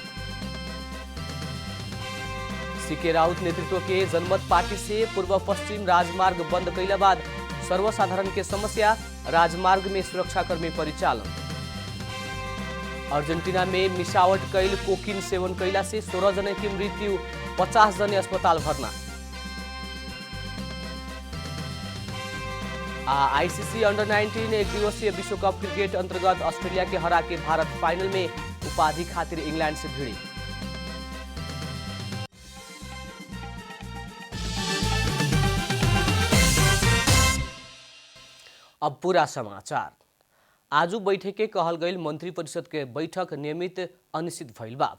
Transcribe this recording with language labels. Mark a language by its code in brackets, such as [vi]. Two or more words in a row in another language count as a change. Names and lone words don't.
[bho] सीके राउत नेतृत्व के जनमत पार्टी से पूर्व पश्चिम राजमार्ग बंद कैला बाद सर्वसाधारण के समस्या, राजमार्ग में सुरक्षाकर्मी परिचालन। अर्जेंटीना में मिसावट कैल कोकीन सेवन कैला से 16 जने की मृत्यु, 50 जने अस्पताल भर्ना। आईसीसी अंडर 19 एक दिवसीय विश्व कप क्रिकेट अंतर्गत ऑस्ट्रेलिया के हरा के भारत फाइनल में उपाधि खातिर इंग्लैंड से भिड़ी। अब पूरा समाचार। आजू बैठक के कहल गई मंत्री परिषद के बैठक नियमित अनिश्चित भइल बा।